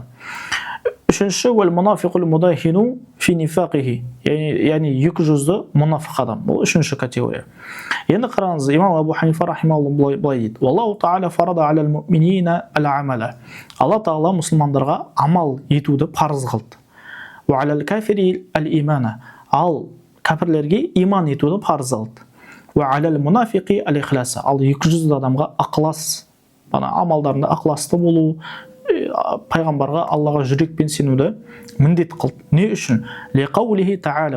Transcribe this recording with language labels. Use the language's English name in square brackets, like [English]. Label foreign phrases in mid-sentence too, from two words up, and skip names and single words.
[Arabic] Үшінші والمنافق المداهن في نفاقه. [Kazakh] Яғни екі жүзді мұнафиқ адам. Бұл үшінші категория. Енді қараңыз, имам Абу Ханифа рахимахуллах былай дейді. [Arabic] والله تعالى فرض على المؤمنين العمل. [Kazakh] Алла Тағала мұсылмандарға амал етуді парыз қылды. [Arabic] وعلى الكافر الإيمان. [Kazakh] Ал кәпірлерге иман етуді парыз қылды. [Arabic] وعلى المنافق الإخلاص. [Kazakh] Ал 200 адамға ықылас, амалдарында ықыласты болу, пайғамбарға, Аллаға жүрекпен сенуді міндет қылды. Не үшін? [Arabic] لقوله تعالى.